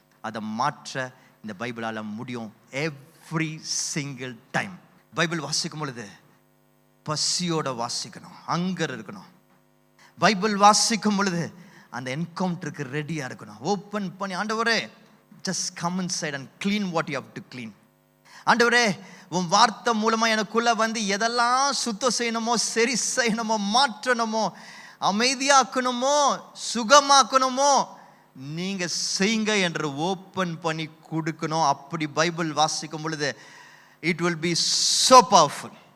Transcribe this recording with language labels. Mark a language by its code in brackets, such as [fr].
[ta] அதை மாற்ற இந்த பைபிளால முடியும். [en] every single time [ta] பைபிள் வாசிக்கும் பொழுது பசியோட வாசிக்கணும், அங்கர் இருக்கணும். பைபிள் வாசிக்கும் பொழுது அந்த என்கவுண்டருக்கு ரெடியா இருக்கணும். ஓப்பன் பண்ணி, ஆண்டவரே [en] just come inside and clean what you have to clean. [ta] ஆண்டவரே, உன் வார்த்தை மூலமா எனக்குள்ள வந்து எதெல்லாம் சுத்தம் செய்யணுமோ, சரி செய்யணுமோ, மாற்றணுமோ, அமைதியாக்கணுமோ, சுகமாக்கணுமோ, நீங்க செய்யுங்க என்று ஓப்பன் பண்ணி கொடுக்கணும். அப்படி பைபிள் வாசிக்கும் பொழுது [en] it will be so powerful.